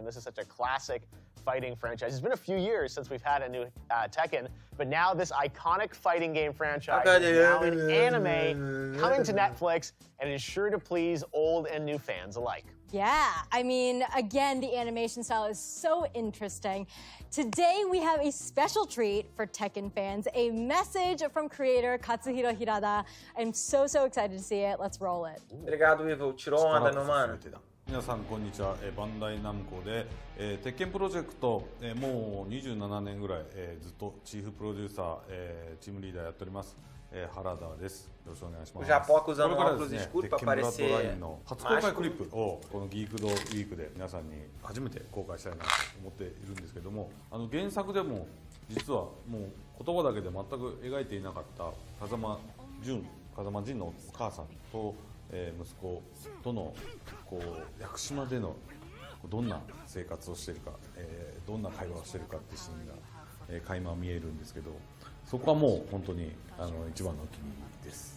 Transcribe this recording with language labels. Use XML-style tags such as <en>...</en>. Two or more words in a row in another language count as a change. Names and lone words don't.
<en>This is such a classic fighting franchise. It's been a few years since we've had a new Tekken, but now this iconic fighting game franchise is now in anime coming to Netflix, and it is sure to please old and new fans alike. Yeah, I mean, again, the animation style is so interesting. Today, we have a special treat for Tekken fans, a message from creator Katsuhiro Hirada. I'm so excited to see it. Let's roll it.</en> <pt>Obrigado, Ivo. Tirou onda, meu mano.</pt> <ja>皆さんこんにちは、バンダイナムコで、鉄拳プロジェクト、もう27年ぐらい、ずっとチーフプロデューサー、チームリーダーやっております、原田です。よろしくお願いします。</ja> <pt>O Japoca usando</pt> <ja>これから</ja> <pt>óculos</pt> <ja>ですね、</ja> <pt>escuros</pt> <ja>鉄</ja> <pt>para</pt> <ja>拳ブラッドライ</ja> <pt>parecer</pt> <ja>ンの初公開クリップをこのギークドウィークで皆さんに初めて公開したいなと思っているんですけども、原作でも実はもう言葉だけで全く描いていなかった風間仁のお母さんと息子とのこう屋久島でのどんな生活をしているか、どんな会話をしているかっていうシーンが、垣間見えるんですけど、そこはもう本当に一番のお気に入りです。</ja>